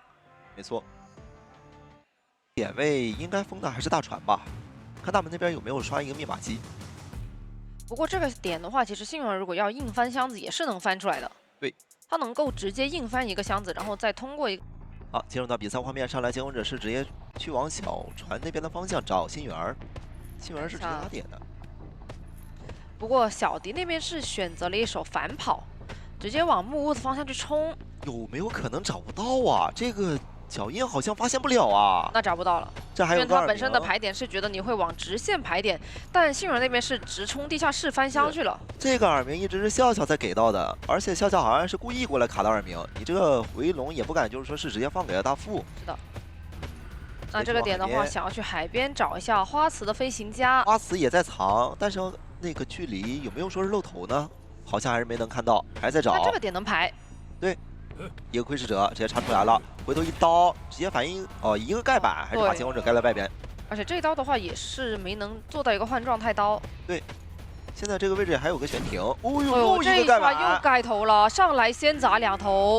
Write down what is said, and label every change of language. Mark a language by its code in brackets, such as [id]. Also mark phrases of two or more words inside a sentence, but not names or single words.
[zh] 沒錯，點位應該封的還是大船吧？看大門那邊有沒有刷一個密碼機。不過這個點的話，其實星源如果要硬翻箱子也是能翻出來的。對，他能夠直接硬翻一個箱子，然後再通過一個。好，進入到比賽畫面上來，進攻者是直接去往小船那邊的方向找星源。星源是直接打點的，不过小迪那邊是選擇了一手反跑，直接往木屋的方向去衝。有沒有可能找不到啊？這個腳印好像發現不了啊。那找不到了，這還有因為他本身的排點是覺得你會往直線排點，但信軟那邊是直衝地下室翻箱去了。這個耳鳴一直是笑笑才給到的，而且笑笑好像是故意過來卡到耳鳴，你這個回龍也不敢就是說是直接放給了大副。是的。那這個點的話，想要去海邊找一下花瓷的飛行家。花瓷也在藏，但是那個距離有沒有說是露頭呢？好像還是沒能看到，還在找。那這個點能排？對，一個窺視者直接插出來了，回頭一刀直接反應一個蓋板，還是把先鋒者蓋在外邊。而且這一刀的話也是沒能做到一個換狀態刀。对，現在這個位置還有個懸停。哦呦，又一個蓋板，又蓋頭了，上來先砸2頭。